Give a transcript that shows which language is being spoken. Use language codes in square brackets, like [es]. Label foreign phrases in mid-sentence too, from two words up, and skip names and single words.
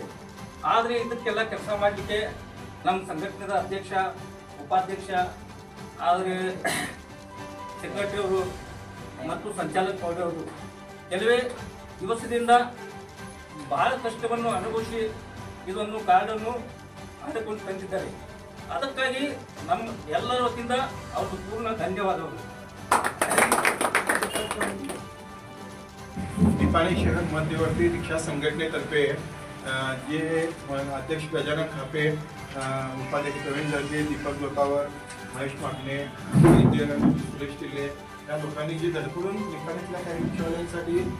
[kn] ಆದರೆ ಇದಕ್ಕೆಲ್ಲ ಕೆಲಸ ಮಾಡಲಿಕ್ಕೆ ನಮ್ಮ ಸಂಘಟನೆಯ ಅಧ್ಯಕ್ಷ ಉಪಾಧ್ಯಕ್ಷ ಆದರೆ ಸೆಕ್ರೆಟರಿ ಅವರು ಮತ್ತು ಸಂಚಾಲಕ ಮಹೋದಯರು ಕೆಲವೇ ದಿವಸದಿಂದ ಬಹಳ ಕಷ್ಟವನ್ನು ಅನುಭವಿಸಿ ಇದನ್ನು ಕಾರ್ಡನ್ನು ಮಾಡಿಕೊಂಡು ತಂದಿದ್ದಾರೆ। ಅದಕ್ಕಾಗಿ ನಮ್ಮ ಎಲ್ಲರ ವತಿಯಿಂದ ಅವ್ರಿಗೆ ಪೂರ್ಣ ಧನ್ಯವಾದಗಳು। [mr] निपाणी शहर मध्यवर्ती रिक्षा संघटनेतर्फे जे अध्यक्ष गजानन खापे, उपाध्यक्ष प्रवीण झळके, दीपक जोतावर, महेश मागणे, सुरेश टिल्ले या लोकांनी जे धडपडून निपाणीतल्या काही रिक्षावाल्यांसाठी